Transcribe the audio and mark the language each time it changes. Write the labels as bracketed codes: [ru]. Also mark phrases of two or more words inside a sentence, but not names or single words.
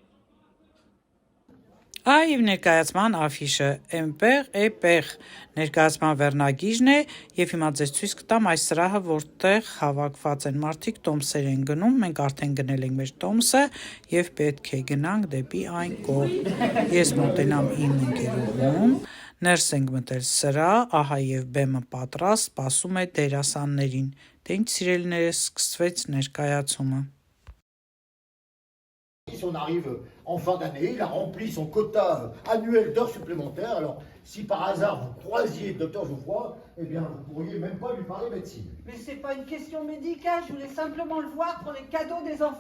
[hy] Այվ ներկայացման աֆիշը էմպեղ ներկայացման վերնագիժն է եւ հիմա ձեզ ցույց կտամ այս սրահը, որտեղ հավաքված են մարդիկ, տոմսեր են գնում, մենք արդեն գնել ենք մեր տոմսը եւ պետք է գնանք դեպի այն կողմ։ Ես մոտենամ իմ ընկերուհուն, ներս ենք մտել սրահ, ահա եւ բեմը պատրաստ, սպասում է դերասաններին։ Դե ինչ սիրելիներս, սկսվեց ներկայացումը։ [fr] Si on arrive en fin d'année, il a rempli son quota annuel d'heures supplémentaires. Alors, si par hasard vous croisiez le docteur Geoffroy, eh bien, vous ne pourriez même pas lui parler médecine. Mais c'est pas une question médicale, je voulais simplement le voir pour les cadeaux des enfants.